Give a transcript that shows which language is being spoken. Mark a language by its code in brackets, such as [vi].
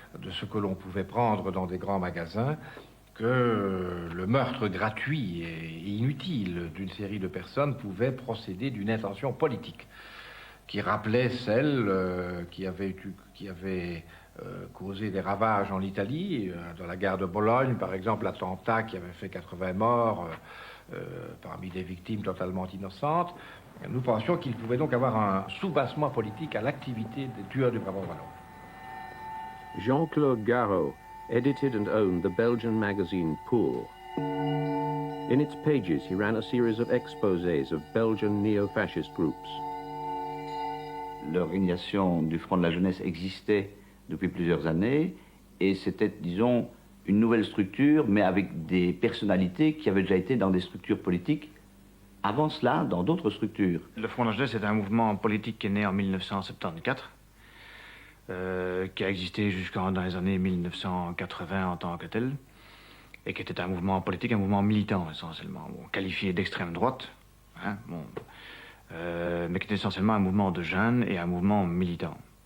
[fr] ce que l'on pouvait prendre dans des grands magasins, que le meurtre gratuit et inutile d'une série de personnes pouvait procéder d'une intention politique qui rappelait celle qui avait causé des ravages en Italie, dans la guerre de Bologne, par exemple, l'attentat qui avait fait 80 morts parmi des victimes totalement innocentes. Nous pensions qu'il pouvait donc avoir un soubassement politique à l'activité des tueurs du Brabant wallon. [en] Jean-Claude Garot edited and owned the Belgian magazine Pour. In its pages, he ran a series of exposés of Belgian neo-fascist groups. [fr] L'organisation du Front de la Jeunesse existait depuis plusieurs années et c'était, disons, une nouvelle structure, mais avec des personnalités qui avaient déjà été dans des structures politiques avant cela, dans d'autres structures. Le Front de la Jeunesse est un mouvement politique qui est né en 1974, qui a existé jusqu'en dans les années 1980 en tant que tel, et qui était un mouvement politique, un mouvement militant essentiellement, qualifié d'extrême droite, hein, mais qui était essentiellement un mouvement de jeunes et un mouvement militant.